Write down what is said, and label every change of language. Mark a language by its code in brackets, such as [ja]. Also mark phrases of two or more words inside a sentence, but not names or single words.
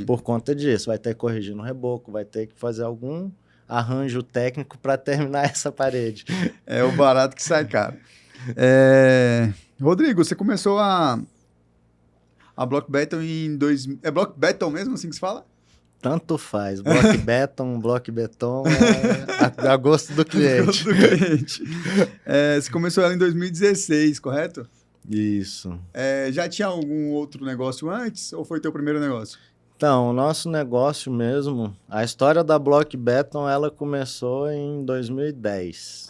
[pt] Por conta disso, vai ter que corrigir no reboco, vai ter que fazer algum arranjo técnico para terminar essa parede. É o barato que sai caro. Rodrigo, você começou a Block Beton em 2000... É Block Beton mesmo, assim que se fala? Tanto faz. Block beton, a gosto do cliente. Gosto do cliente. Você começou ela em 2016, correto? Isso. Já tinha algum outro negócio antes ou foi teu primeiro negócio? Então, o nosso negócio mesmo, a história da Block Beton, ela começou em 2010.